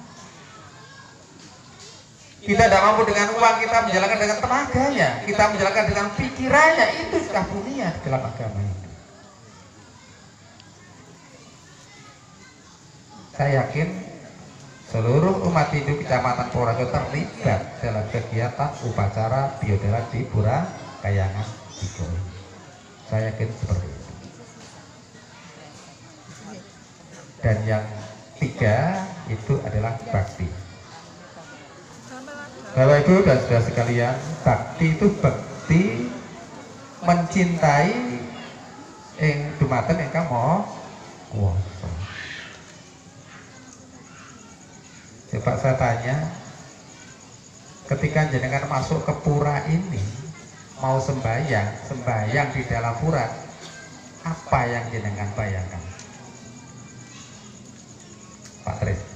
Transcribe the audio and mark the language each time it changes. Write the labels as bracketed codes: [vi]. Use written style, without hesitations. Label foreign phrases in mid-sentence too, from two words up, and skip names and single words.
[id] Kita tidak mampu dengan uang, kita menjalankan dengan tenaganya, kita menjalankan dengan pikirannya, itu sudah punya di dalam agama ini. Saya yakin seluruh umat Hindu Kecamatan Purworejo terlibat dalam kegiatan upacara biodara di Pura Kayangan Tigo. Saya yakin seperti itu. Dan yang tiga itu adalah bakti. Bapak Ibu dan saudara sekalian, bakti itu bakti mencintai [jv] dumateng ingkang maha kuwasa. [id] Coba saya tanya, ketika jenengan masuk ke pura ini, mau sembahyang di dalam pura, apa yang jenengan bayangkan? Pak Tris.